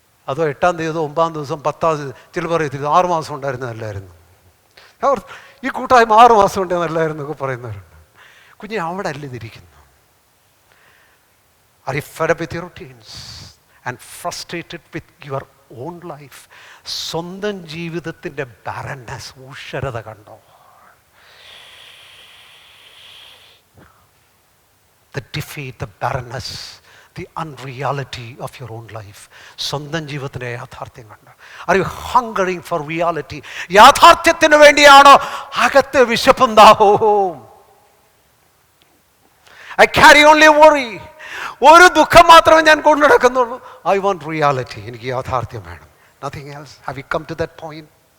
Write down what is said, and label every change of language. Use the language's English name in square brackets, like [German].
[Malayalam] അതോ 8ാം തീയതി, 9ാം ദിവസം, 10ാം തീയതി? ചില പറയത്തില്ല 6 മാസം ഉണ്ടായിരുന്നതല്ലായിരുന്നു. ഈ കൂട്ടായ്മ 6 മാസം ഉണ്ടെന്നല്ലായിരുന്നു എന്നൊക്കെ പറയുന്നവരുണ്ട്. കുഞ്ഞെ, അവിടെ അല്ല ഇതിരിക്കുന്നു. [English] Are you fed up with your routines and frustrated with your own life? [Malayalam] സ്വന്തം ജീവിതത്തിൻ്റെ ബാരൻനെസ്, ഊഷരത കണ്ടോ? [English] The defeat, the barrenness, the unreality of your own life. [Malayalam] സ്വന്തം ജീവിതത്തിൻ്റെ യാഥാർത്ഥ്യം കണ്ടോ? [English] Are you hungering for reality? [Malayalam] യാഥാർത്ഥ്യത്തിന് വേണ്ടിയാണോ അകത്ത് വിശപ്പും ദാഹവും? [English] I carry only worry. [Malayalam] ഒരു ദുഃഖം മാത്രമേ ഞാൻ കൊണ്ടു നടക്കുന്നുള്ളൂ. [English] I want reality. [Malayalam] എനിക്ക് യാഥാർത്ഥ്യം വേണം. [English] Nothing else. Have you come to that point?